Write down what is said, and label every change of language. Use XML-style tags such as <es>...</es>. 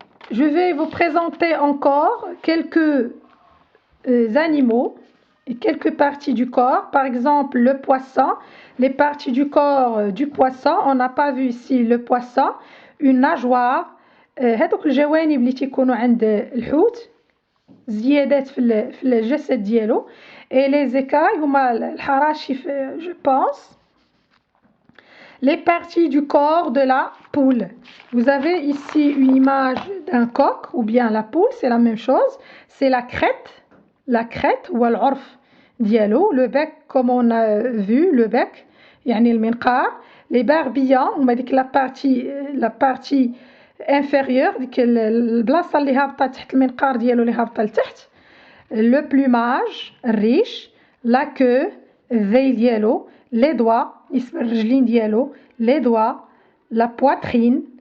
<fr>Je vais vous présenter encore quelques animaux et quelques parties du corps. Par exemple, le poisson. Les parties du corps du poisson, on n'a pas vu ici le poisson. Une nageoire.</fr> <ar>هذوك الجوانب اللي تيكونوا عند الحوت زيادات في الجسد ديالو.</ar> <fr>Et les écailles</fr> <ar>هما الحراشي</ar> <fr>je pense. Les parties du corps de la poule. Vous avez ici une image d'un coq ou bien la poule, c'est la même chose. C'est la crête ou</fr> <ar>العرف ديالو,</ar> <fr>le bec comme on a vu, le bec,</fr> <ar>يعني المنقار.</ar> <fr>Les barbillons, on m'a dit que la partie inférieure,</fr> <ar>ديك البلاصة اللي هابطة تحت المنقار ديالو اللي هابطة لتحت.</ar> <fr>Le plumage,</fr> <ar>الريش,</ar> <fr>la queue,</fr> <ar>الذيل ديالو,</ar> <fr>les doigts,</fr> <ar>اسم الرجلين ديالو,</ar> <fr>les doigts, la poitrine.</fr>